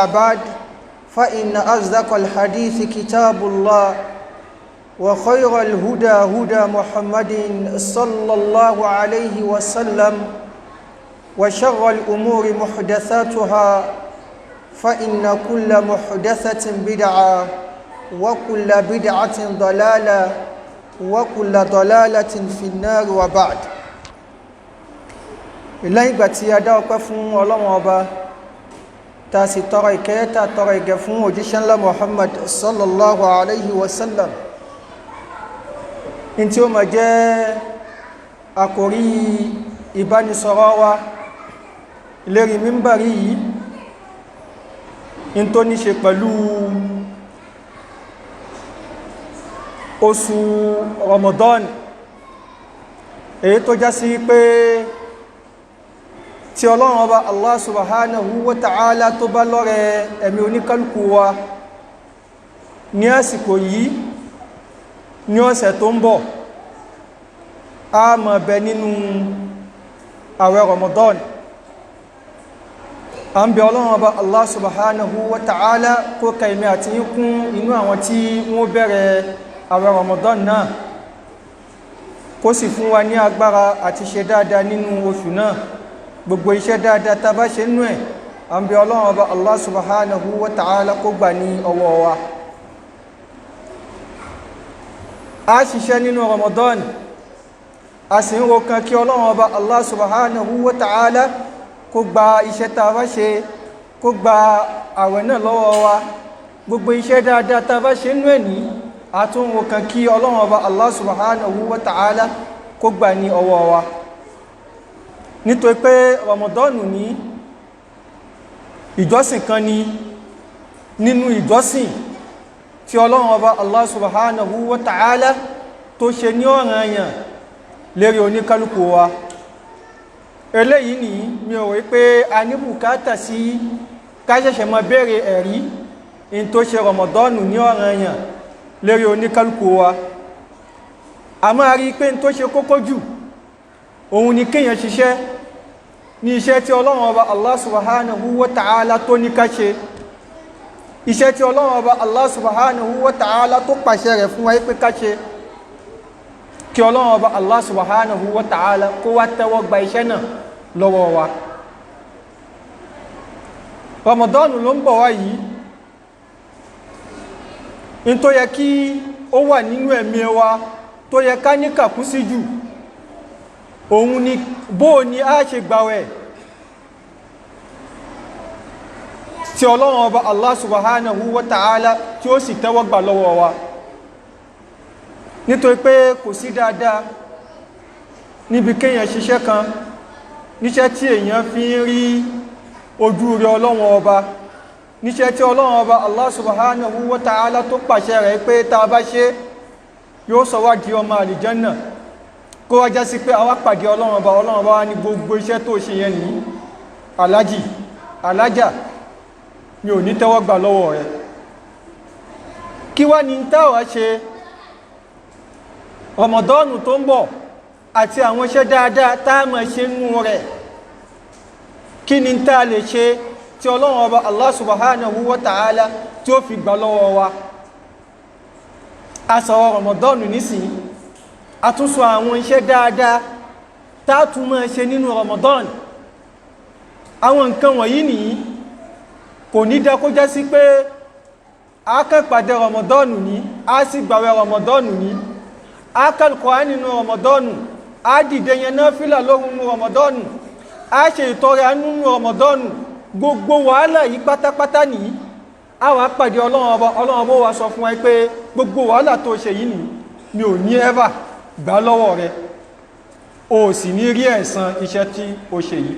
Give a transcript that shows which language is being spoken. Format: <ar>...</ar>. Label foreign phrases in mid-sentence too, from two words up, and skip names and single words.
<ar>بعد فإن أصدق الحديث كتاب الله وخير الهدى هدى محمد صلى الله عليه وسلم وشر الأمور محدثاتها فإن كل محدثة بدعة وكل بدعة ضلالة وكل ضلالة في النار وبعد</ar> <yo>lẹ́yìn ìgbà tí a dá ọpẹ́ fún Ọlọ́run Ọba tá sì tọrọ ìkẹ́ tá tọrọ ìgẹ̀ fún òjíṣẹ́ ńlá Muhammad</yo> <ar>صلى الله عليه وسلم</ar> <yo>in tí ó máa jẹ́ àkòrí ìbánisọ̀rọ̀ wa lérí mímbàrí yìí in tó ní ṣe pẹ̀lú oṣù Ramadan èyí tó já sí pé tí Ọlọ́run Ọba</yo> <ar>الله سبحانه وتعالى</ar> <yo>tó bá lọ́rẹ ẹ̀mí oníkálùkù wa ní àsìkò yìí ní ọ̀sẹ̀ tó ń bọ̀ a máa bẹ nínú àwẹ̀ Ramadan a ń bẹ Ọlọ́run Ọba</yo> <ar>الله سبحانه وتعالى</ar> <yo>kó ka èmi àti yín kún inú àwọn tí wọ́n bẹ̀rẹ̀ àwẹ̀ Ramadan náà kó sì fún wa ní agbára àti ṣe dáadáa nínú oṣù náà gbogbo iṣẹ́ dáadáa tá bá ṣe nú ẹ̀ a ń bẹ Ọlọ́run Ọba</yo> <ar>الله سبحانه وتعالى</ar> <yo>kó gbà ní ọwọ́ wa a ṣiṣẹ́ nínú Ramadan a sì ń ro kan kí Ọlọ́run Ọba</yo> <ar>الله سبحانه وتعالى</ar> <yo>kó gba iṣẹ́ tá bá ṣe kó gba àwẹ̀ náà lọ́wọ́ wa gbogbo iṣẹ́ dáadáa tá bá ṣe nú ẹ̀ ní a tún ro kan kí Ọlọ́run Ọba</yo> <ar>الله سبحانه وتعالى</ar> <yo>kó gbà ní ọwọ́ wa nítorí pé Ramadanu ní ìjọsìn kan ní nínú ìjọsìn tí Ọlọ́run Ọba</yo> <ar>الله سبحانه وتعالى</ar> <yo>tó ṣe ní ọ̀ranyàn lérí oníkálùkù wa eléyìí ni mi ò rí pé a ní bùkátà sí ká ṣẹ̀ṣẹ̀ máa béèrè ẹ̀rí in tó ṣe Ramadanu ní ọ̀ranyàn lérí oníkálùkù wa a máa rí pé in tó ṣe kókó jù òun ni kéèyàn ṣiṣẹ́ ní iṣẹ́ tí Ọlọ́run Ọba</yo> <ar>الله سبحانه وتعالى</ar> <yo>tó ní ká ṣe iṣẹ́ tí Ọlọ́run Ọba</yo> <ar>الله سبحانه وتعالى</ar> <yo>tó pàṣẹ rẹ̀ fún wa pé ká ṣe kí Ọlọ́run Ọba</yo> <ar>الله سبحانه وتعالى</ar> <yo>kó wá tẹ́wọ́ gba iṣẹ́ náà lọ́wọ́ wa Ramadan ló ń bọ̀ wá yìí in tó yẹ kí ó wà nínú ẹ̀mí wa tó yẹ ká ní kàkún sí jù òun ni bó ni a ṣe gbàwẹ̀ tí Ọlọ́run Ọba Allah</yo> <ar>سبحانه وتعالى</ar> <yo>tí ó sì tẹ́wọ́ gbà lọ́wọ́ wa nítorí pé kò sí dáadáa níbi kéèyàn ṣiṣẹ́ kan níṣẹ́ tí èèyàn fi ń rí ojú rẹ Ọlọ́run Ọba níṣẹ́ tí Ọlọ́run Ọba</yo> <ar>الله سبحانه وتعالى</ar> <yo>tó pàṣẹ rẹ̀ pé tá a bá ṣe yóò sọ wá di ọmọ àlìjánà kó wá já sí pé àwa pàdé Ọlọ́run Ọba wá ní gbogbo iṣẹ́ tó ṣe yẹn ní alájì alájà mi ò ní tẹ́wọ́ gbà lọ́wọ́ rẹ̀ kí wá ní táwa ṣe Ramadan tó ń bọ̀ àti àwọn iṣẹ́ dáadáa tá a máa ṣe nú rẹ̀ kí ni tá a lè ṣe tí Ọlọ́run Ọba</yo> <ar>الله سبحانه وتعالى</ar> <yo>tí ó fi gbà lọ́wọ́ wa a sọ̀rọ̀ Ramadan nísìnyí a tún sọ àwọn iṣẹ́ dáadáa tá a tún máa ṣe nínú Ramadan àwọn nǹkan wọ̀nyí nìyí kò ní dá kó jẹ́ sí pé a kàn pàdé Ramadan ní a sì gbàwẹ̀ Ramadan ní a kàn Kùránì nínú Ramadan a dìde yẹn náfílà lóru nínú Ramadan a ṣe ìtọrẹ àánú nínú Ramadan gbogbo wàhálà yìí pátápátá nìyí a wá pàdé Ọlọ́run ọba wa sọ fún wa pé gbogbo wàhálà tó ṣe yìí ni mi ò ní ẹ́fà gbà lọ́wọ́ rẹ o sì ní rí ẹ̀san iṣẹ́ tí o ṣe yìí.</yo>